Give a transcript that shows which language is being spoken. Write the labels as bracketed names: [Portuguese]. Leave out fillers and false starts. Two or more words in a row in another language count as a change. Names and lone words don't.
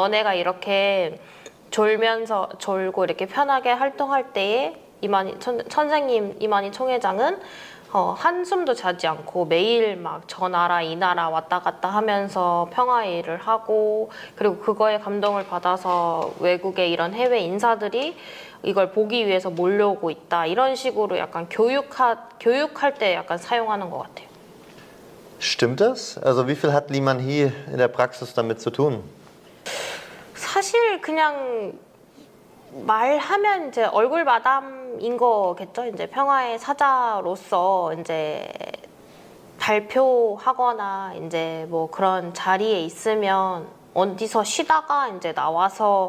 [Korean] 너네가 이렇게 졸고 이렇게 편하게 활동할 때에 선생님 이만희 총회장은 한숨도 자지 않고 매일 막 저 나라 이 나라 왔다 갔다 하면서 평화의 일을 하고 그리고 그거에 감동을 받아서 외국의 이런 해외 인사들이 이걸 보기 위해서 몰려오고 있다 이런 식으로 약간 교육할 때 약간 사용하는 것 같아요. [German] Stimmt das? Also wie viel hat Lee Man-hee in der Praxis damit zu tun? [Korean] 사실 그냥 말하면 이제 얼굴 마담인 거겠죠. 이제 평화의 사자로서 이제 발표하거나 이제 뭐 그런 자리에 있으면 어디서 쉬다가 이제 나와서